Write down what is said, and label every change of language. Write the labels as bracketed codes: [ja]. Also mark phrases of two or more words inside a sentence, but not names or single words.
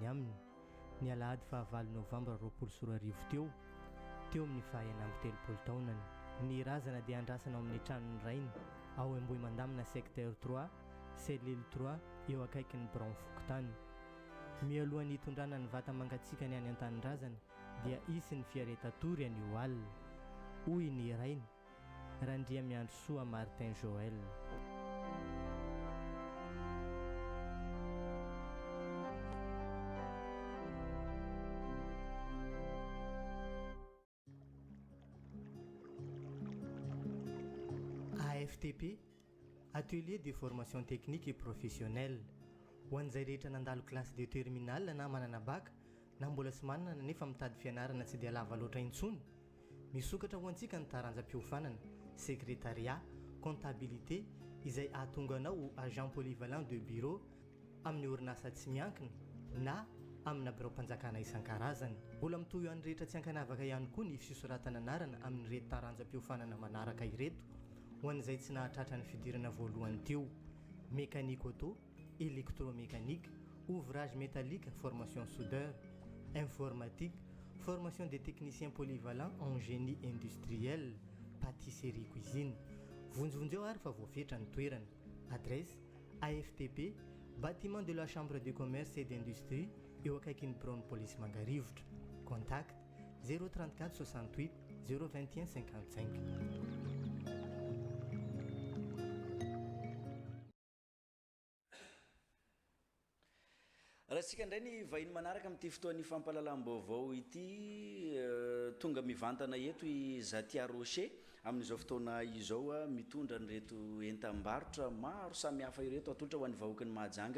[mg] aminy ny alahady fa 9 novambra 2024 teo amin'ny fahaenamby 30 taonany ny razana dia andrasana amin'ny tranony rainy ao amboy mandamina secteur 3 cellule 3 eo akaikin'ny Brown Fokotany mialohan'ny hitondrana ny vata mangatsika ny any an-tanin-drazana dia isy ny fiaretatory an'io alina hoy ny rainy Randria miandro soa Martin Joël. AFTP Atelier de formation technique et professionnelle ho an'izay rehetra nandalo classe [fr] de terminale [mg] na manana bac na mbola sy manana nefa mitady fianarana tsy dia lava loatra intsony misokatra ho antsika ny taranjam-piofanana [fr] secrétariat comptabilité [mg] izay ahatonga anao [fr] agent polyvalent de bureau [mg] amin'ny orinasa tsy miankina na amina birao-mpanjakana isan-karazany. Mbola mitohy an'ny rehetra tsy ankanavaka ihany koa ny fisoratana anarana amin'ny reto taranjam-piofanana manaraka ireto ho an'izay tsy nahatratra ny fidirana voalohany teo: [fr] mécanique auto, électromécanique, ouvrage métallique, formation soudeur, informatique, formation des techniciens polyvalents en génie industriel, pâtisserie, cuisine. [mg] Vonjovonjeo ary fa voafetra ny toerana. [fr] Adresse AFTP, bâtiment de la chambre de commerce et d'industrie, [mg] eo akaikin'ny Brown Police Mangarivotra. [fr] Contact 034 68 021 55. [mg] raha tsika indray ny vahiny manaraka amin'ity fotoan'ny fampahalalam-baovao ity, tonga mivantana eto i Zatia Rocher amin'izao fotoana izao mitondra nyreto entam-barotra maro samihafa ireto atolotra ho an'ny vahoaky ny Mahajanga.